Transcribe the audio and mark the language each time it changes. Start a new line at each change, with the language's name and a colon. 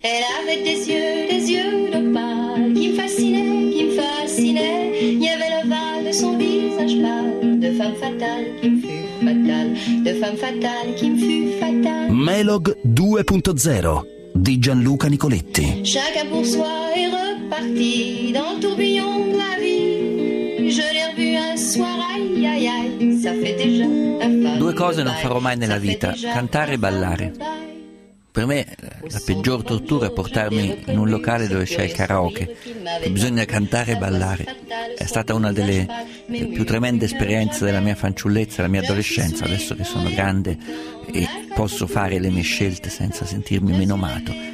French: avait des yeux d'opale qui me fascinaient, il y avait l'ovale de son visage pâle, de femme fatale qui me fut fatale, de femme fatale qui me fut fatale.
Italian: Melog 2.0 di Gianluca Nicoletti.
French: Chacun pour soi est reparti dans le tourbillon de la vie. Je l'ai revu un soir, aïe aïe aïe, ça fait déjà un pas.
Italian: Due cose non farò mai nella vita: cantare e ballare. Per me la peggior tortura è portarmi in un locale dove c'è il karaoke, che bisogna cantare e ballare. È stata una delle più tremende esperienze della mia fanciullezza, della mia adolescenza, adesso che sono grande e posso fare le mie scelte senza sentirmi menomato.